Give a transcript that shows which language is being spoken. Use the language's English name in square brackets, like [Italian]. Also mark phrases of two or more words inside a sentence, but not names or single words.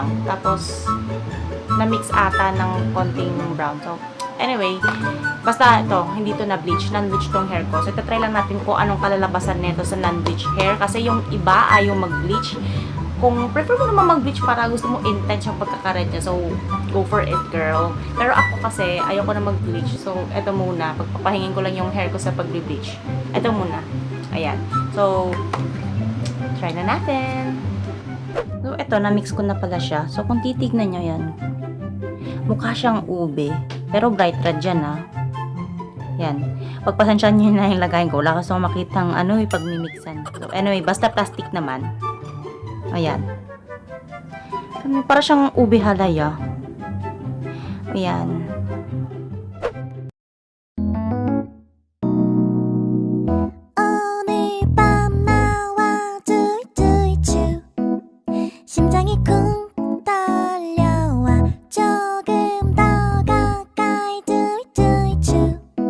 [Filipino] Tapos, na-mix ata ng konting brown. [English] So, anyway, [Filipino] basta ito, hindi to na-bleach. Non-bleach tong hair ko. So, ito try lang natin kung anong kalalabasan nito sa [English] non-bleach hair. [Filipino] Kasi yung iba ayaw mag-bleach. Kung prefer mo naman mag-bleach para gusto mo intense yung pagkakared niya, [English] so go for it, girl. [Filipino] Pero ako kasi, ayoko na mag-bleach. So, eto muna. Pagpapahingin ko lang yung hair ko sa pag-bleach. Eto muna. Ayan. So, try na natin. So, eto, na-mix ko na pala siya. So, kung titignan nyo yan, mukha siyang ube. Pero [English] bright red [Filipino] yan, ha. Yan. Pagpasensyahan nyo na yung lagayin ko. Wala kasi akong makitang pag-mimixan. [English] So, anyway, [Filipino] basta plastic naman. Ayan. Para siyang ube halaya. Ayan. [Korean] 심장이 쿵 떨려와 조금 더 가까이 두이두이추